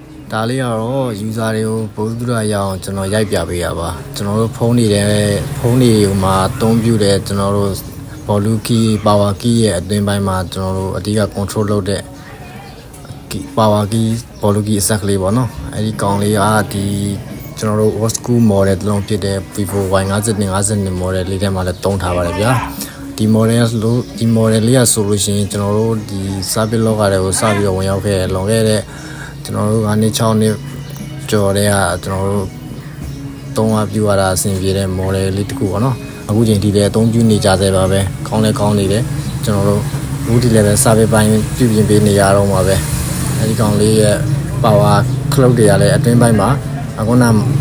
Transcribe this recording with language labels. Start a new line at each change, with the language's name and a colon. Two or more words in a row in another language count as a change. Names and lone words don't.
Burmese: ဒါလေးကတော့ user တွေကိုပို့သူရရအောင်ကျွန်တော်ရိုက်ပြပေးရပါကျွန်တော်တို့ဖုန်းတွေမှာအသုံးပြုတဲ့ကျွန်တော်တို့
English: volume key power key
Burmese: ရဲ့အတွင်းပိုင်းမှာကျွန်တော်တို့အဓိက control လုပ်တဲ့
English: power key volume key
Burmese: အစက်ကလေးပေါ့နော်အဲ့ဒီကောင်လေးကဒီကျွန်တော်တို့
English: old school model
Burmese: တစ်လုံးဖြစ်တဲ့ Vivo Y52 model လေးထဲမှာ လည်းသုံးထားပါတယ်ဗျာဒီ model လေးကဆိုလို့ရှိရင်ကျွန်တော်တို့ဒီ
English: service log
Burmese: တွေကိုစပြီးတော့ဝင်ရောက်ခဲ့လွန်ခဲ့တဲ့ကျွန်တော်တို့ကနေ6နှစ်ကျော်တဲ့ကကျွန်တော်တို့သုံးအပြူရတာအဆင်ပြေတဲ့ model လေးတစ်ခုပေါ့နော်အခုချိန်ဒီလည်းအသုံးပြုနေကြသေးပါပဲကောင်းနေတယ်ကျွန်တော်တို့ဘူးဒီလည်းပဲ service ပိုင်းပြုပြင်ပေးနေရတော့မှာပဲအဲဒီကောင်လေးရဲ့
English: power clock
Burmese: တွေကလည်းအတွင်းပိုင်းမှာအခုန